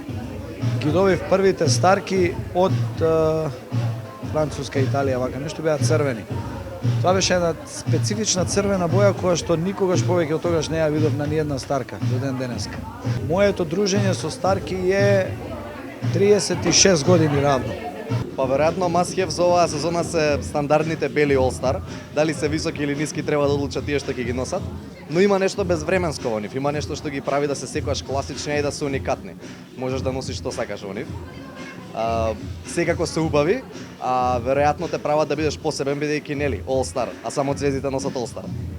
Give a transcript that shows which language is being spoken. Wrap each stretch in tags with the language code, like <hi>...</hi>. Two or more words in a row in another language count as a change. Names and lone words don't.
<mk>Ги добив првите старки од Француска, Италија, вака нешто беа црвени. Тоа беше една специфична црвена боја која што никогаш повеќе од тогаш не ја видов на ниедна старка до ден денеска. Моето дружење со старки е 36 години равно. Па веројатно</mk> <en>must have</en> <mk>за оваа сезона се стандардните бели</mk> <en>All Star.</en> <mk>Дали се високи или ниски треба да одлучат тие што ќе ги носат. Но има нешто безвременско во нив, има нешто што ги прави да се секогаш класични и да се уникатни. Можеш да носиш што сакаш во нив. Секако се убави, а веројатно те прават да бидеш посебен бидејќи нели</mk> <en>All Star,</en> <mk>а само звездите носат</mk> <en>All Star.</en>